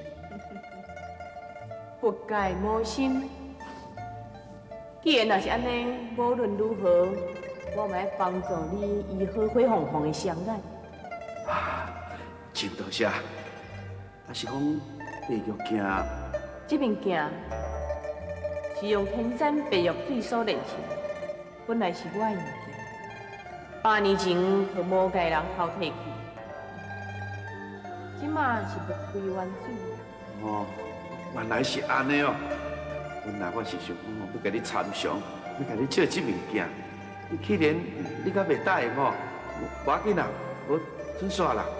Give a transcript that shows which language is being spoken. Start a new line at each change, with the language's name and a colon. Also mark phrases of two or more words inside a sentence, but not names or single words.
Min Nan Chinese: 佛界魔心，既然若是安尼，无论如何，我嘛要帮助你医好火红红的双眼。真多谢。啊是讲白玉镜，这面镜是用天山白玉水所炼成，本来是我的物件，8年前被魔界人偷摕去，即马是要归原主。哦，原来是安尼哦。本来我是想讲要甲你参详，要甲你借这面镜。既然你敢袂答应哦，无要紧啦，无准煞啦。